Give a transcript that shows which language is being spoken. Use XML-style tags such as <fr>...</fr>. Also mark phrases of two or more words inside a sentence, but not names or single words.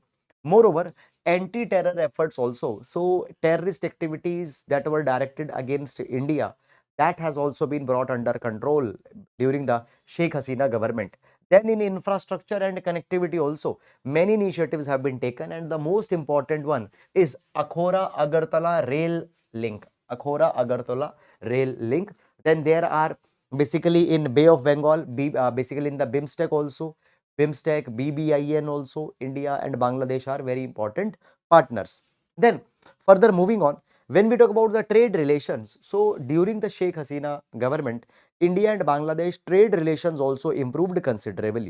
<en>Moreover, anti-terror efforts also. So terrorist activities that were directed against India, that has also been brought under control during the Sheikh Hasina government. Then in infrastructure and connectivity also, many initiatives have been taken, and the most important one is Akhora Agartala rail link. Akhora Agartala rail link. Then there are basically in Bay of Bengal, basically in the BIMSTEC also, BIMSTEC, BBIN also, India and Bangladesh are very important partners. Then further moving on, when we talk about the trade relations, so during the Sheikh Hasina government, India and Bangladesh trade relations also improved considerably.</en>